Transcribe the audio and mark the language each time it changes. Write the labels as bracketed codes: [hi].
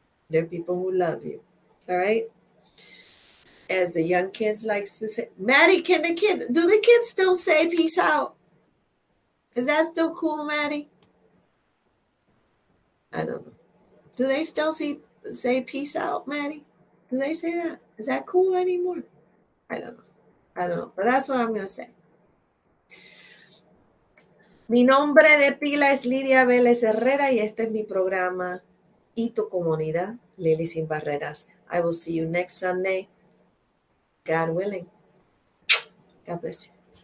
[en] There are people who love you. All right? As the young kids likes to say, Maddie, do the kids still say peace out? Is that still cool, Maddie? I don't know. Do they still say peace out, Maddie? Do they say that? Is that cool anymore? I don't know. But that's what I'm going to say. [es] Mi nombre de pila es Lidia Vélez Herrera y este es mi programa y tu comunidad, Lily Sin Barreras. [en] I will see you next Sunday, God willing. God bless you.